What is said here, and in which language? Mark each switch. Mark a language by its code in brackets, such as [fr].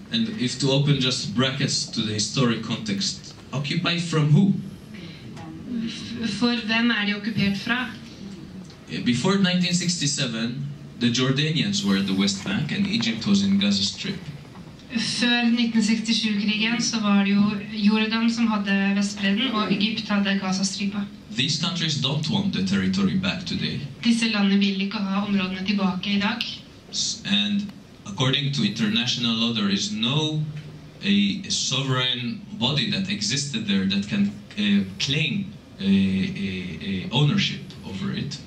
[en] And if to open just brackets to the historic context, occupied from who? [no] For hvem de okkupert fra? [en] Before 1967, the Jordanians were at the West Bank and Egypt was in Gaza Strip. [no] Før 1967-krigen så var det jo Jordan som hadde Vestbredden, og Egypt hadde Gaza-stripa. [en] These countries don't want the territory back today. [no] Disse landene vil ikke ha områdene tilbake I dag. [en] And according to international law, there is no a sovereign body that existed there that can claim a ownership over it.